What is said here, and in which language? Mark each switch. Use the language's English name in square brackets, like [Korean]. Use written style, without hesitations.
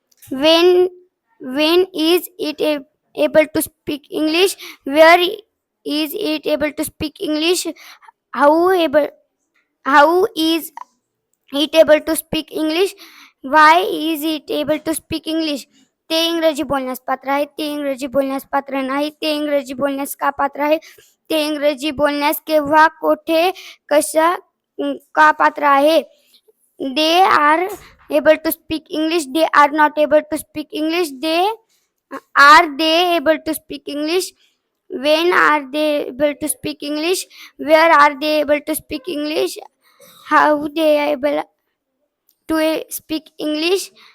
[English] When is it able to speak English? Where is it able to speak English? How is it able to speak English? Why is it able to speak English? [Marathi] ते इंग्रजी बोलण्यास पात्र आहे. ते इंग्रजी बोलण्यास पात्र नाही. ते इंग्रजी बोलण्यास का पात्र आहे. ते इंग्रजी बोलण्यास केव्हा कोठे कशा का पात्र आहे. [English] They are able to speak English. They are not able to speak English. Are they able to speak English? When are they able to speak English? Where are they able to speak English? How they are able to speak English?